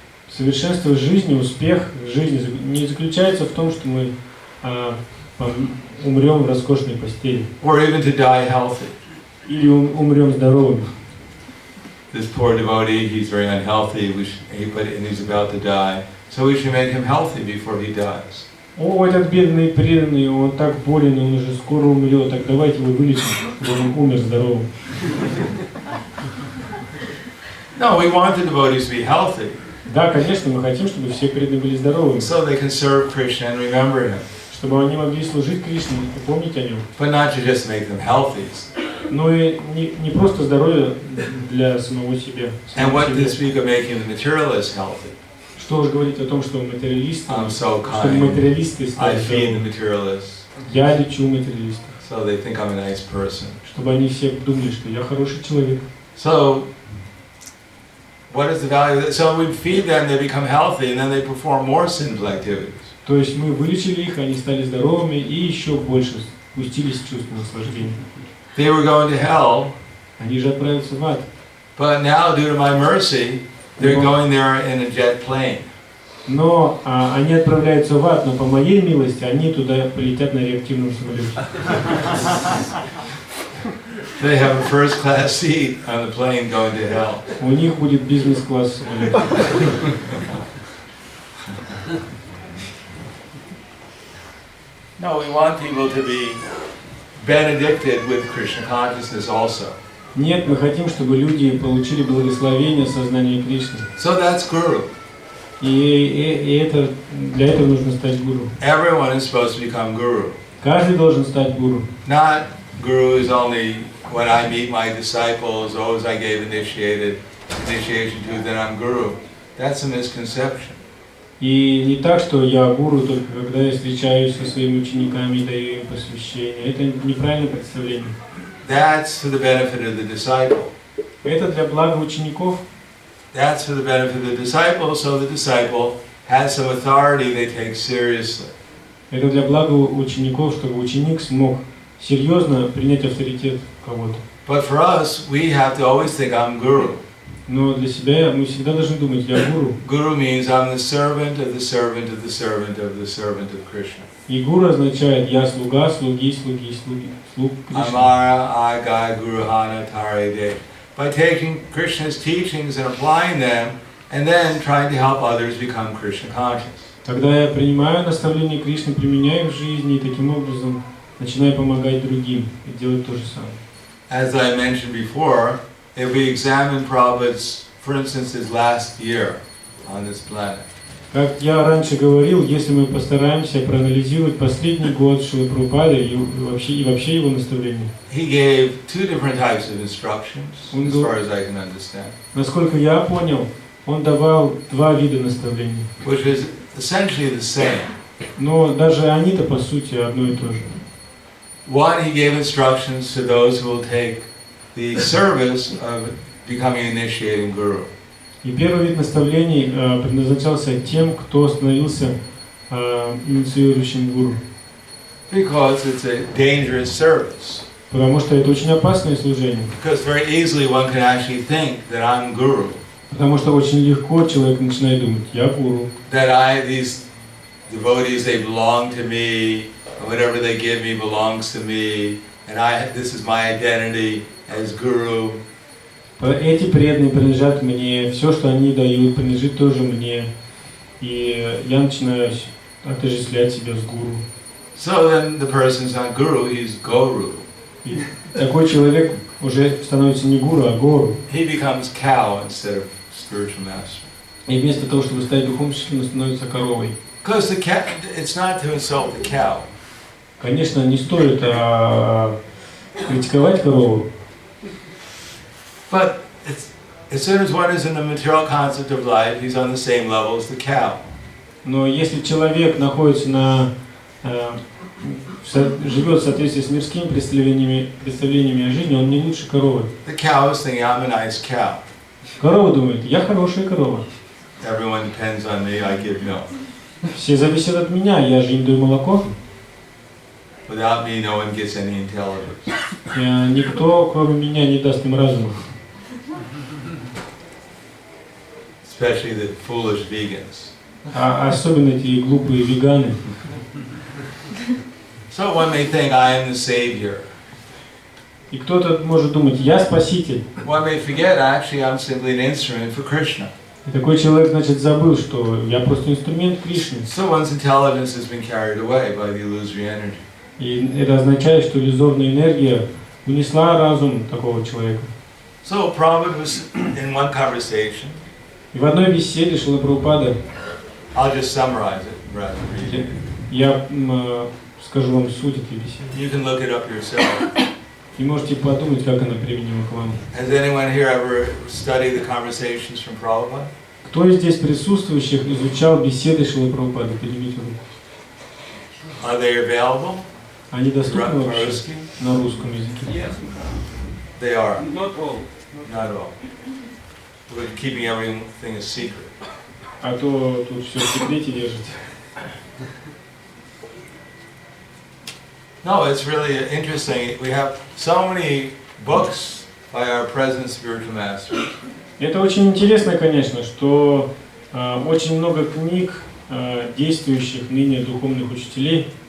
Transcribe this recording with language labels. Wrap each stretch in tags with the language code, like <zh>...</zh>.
<ru>Совершенство жизни, успех в жизни не заключается в том, что мы умрем в роскошной постели.</ru> <en>Or even to die healthy.</en> <ru>Или умрем здоровыми.</ru> <en>This poor devotee, he's very unhealthy, and he's about to die. So we should make him healthy before he dies.</en> <ru>О, этот бедный преданный, он так болен, он уже скоро умрет, так давайте его вылечим, чтобы он умер здоровым.</ru> <en>No, we want the devotees to be healthy.</en> <ru>Да, конечно, мы хотим, чтобы все преданные были здоровыми.</ru> <en>So they can serve Krishna and remember him.</en> <ru>Чтобы они могли служить Кришне и помнить о нем.</ru> <en>But not to just make them healthy.</en> <ru>Но и не просто здоровье для самого себя.</ru> <en>And what to speak of making the materialists healthy?</en> <ru>Что уж говорить о том, что материалисты,</ru> <en>I'm so</en> <ru>чтобы</ru> <en>kind.</en> <ru>материалисты</ru> <en>I</en> <ru>стали</ru> <en>feed the</en> <ru>здоровыми.</ru> <en>materialists.</en> <ru>Я лечу материалистов.</ru> <en>So they think I'm a nice person.</en> <ru>Чтобы они все думали, что я хороший человек.</ru> <en>So, what is the value of that? So we feed them, they become healthy, and then they perform more sinful activities.</en> <ru>То есть мы вылечили их, они стали здоровыми и еще больше спустились в чувство наслаждения.</ru> <en>They were going to hell,</en> <ru>Они же отправятся в ад.</ru> <en>but now, due to my mercy, they're going there in a jet plane.</en> <ru>Но они отправляются в ад, но по моей милости они туда полетят на реактивном самолете.</ru> <en>They have a first-class seat on the plane going to hell.</en> <ru>У них будет бизнес-класс самолет.</ru> <en>No, we want people to be benedicted with Krishna consciousness also.</en> <ru>Нет, мы хотим, чтобы люди получили благословение сознания Кришны.</ru> <en>So that's guru.</en> <ru>И для этого нужно стать гуру.</ru> <en>Everyone is supposed to become guru.</en> <ru>Каждый должен стать гуру.</ru> <en>Not guru is only when I meet my disciples, those I gave initiation to, then I'm guru. That's a misconception.</en> <ru>И не так, что я гуру только когда я встречаюсь со своими учениками и даю им посвящение. Это неправильное представление.</ru> <en>That's for the benefit of the disciple.</en> <ru>Это для блага учеников.</ru> <en>That's for the benefit of the disciple, so the disciple has some authority they take seriously.</en> <ru>Это для блага учеников, чтобы ученик смог серьезно принять авторитет кого-то.</ru> <en>But for us, we have to always think I'm guru.</en> <ru>Но для себя мы всегда должны думать, я гуру.</ru> <en>Guru means I'm the servant of the servant of the servant of the servant of Krishna.</en> <ru>И гуру означает я слуга, слуги, слуги, слуги, слуг Кришны. Amara Agai Guruhana Tare De.</ru> <en>By taking Krishna's teachings and applying them, and then trying to help others become Krishna conscious.</en> <ru>Когда я принимаю наставления Кришны, применяю в жизни и таким образом начинаю помогать другим и делать то же самое.</ru> <en>As I mentioned before, if we examine Prabhupada's, for instance, his last year on this planet,</en> <ru>как я раньше говорил, если мы постараемся проанализировать последний год Шрилы Прабхупады и вообще его наставления.</ru> <en>He gave two different types of instructions, as far as I can understand.</en> <ru>Насколько я понял, он давал два вида наставлений.</ru> <en>Which is essentially the same.</en> <ru>Но даже они-то по сути одно и то же.</ru> <en>One, he gave instructions to those who will take the service of becoming initiating guru.</en> <ru>И первый вид наставлений предназначался тем, кто становился инициирующим гуру.</ru> <en>Because it's a dangerous service.</en> <ru>Потому что это очень опасное служение.</ru> <en>Because very easily one can actually think that I'm guru.</en> <ru>Потому что очень легко человек начинает думать, я гуру.</ru> <en>That these devotees, they belong to me, and whatever they give me belongs to me, and this is my identity as guru.</en> <ru>Эти преданные принадлежат мне, все, что они дают, принадлежит тоже мне. И я начинаю отождествлять себя с гуру.</ru> <en>So then the person's not guru, he's guru.</en> <ru>И такой человек уже становится не гуру, а гору.</ru> <en>He becomes cow instead of spiritual master.</en> <ru>И вместо того, чтобы стать духовным учителем, он становится коровой.</ru> <en>Because the cow, it's not to insult the cow.</en> <ru>Конечно, не стоит критиковать корову.</ru> <en>But as soon as one is in the material concept of life, he's on the same level as the cow.</en> <ru>Но если человек находится живет в соответствии с мирскими представлениями о жизни, он не лучше коровы.</ru> <en>The cow is thinking, I'm a nice cow.</en> <ru>Корова думает, я хорошая корова.</ru> <en>Everyone depends on me, I give milk.</en> <ru>Все зависят от меня, я же им даю молоко.</ru> <en>Without me, no one gets any intelligence.</en> <ru>Никто, кроме меня, не даст им разума.</ru> <en>Especially the foolish vegans.</en> <ru>Особенно эти глупые веганы.</ru> <en>So one may think, I am the savior.</en> <ru>И кто-то может думать, я спаситель.</ru> <en>One may forget, actually, I'm simply an instrument for Krishna.</en> <ru>И такой человек, значит, забыл, что я просто инструмент Кришны.</ru> <en>So one's intelligence has been carried away by the illusory energy.</en> <ru>И это означает, что иллюзорная энергия унесла разум такого человека.</ru> <en>So Prabhupada was in one conversation.</en> <ru>И в одной беседе Шрила Прабхупада,</ru> <en>I'll just summarize it rather than read it.</en> <ru>я скажу вам суть этой беседы.</ru> <en>You can look it up yourself.</en> <ru>И можете подумать, как она применима к вам.</ru> <en>Has anyone here ever studied the conversations from Prabhupada?</en> <ru>Кто из здесь присутствующих изучал беседы Шрилы Прабхупады? Поднимите руку.</ru> <en>Are they available?</en> <ru>Они доступны вообще на русском языке?</ru> <en>Yes. They are. Not all. Not all. We're keeping everything a secret.</en> <ru>А то тут все в секрете держите.</ru> <en>No, it's really interesting. We have so many books by our present spiritual masters.</en> <ru>Это очень интересно, конечно, что очень много книг действующих ныне духовных учителей.</ru>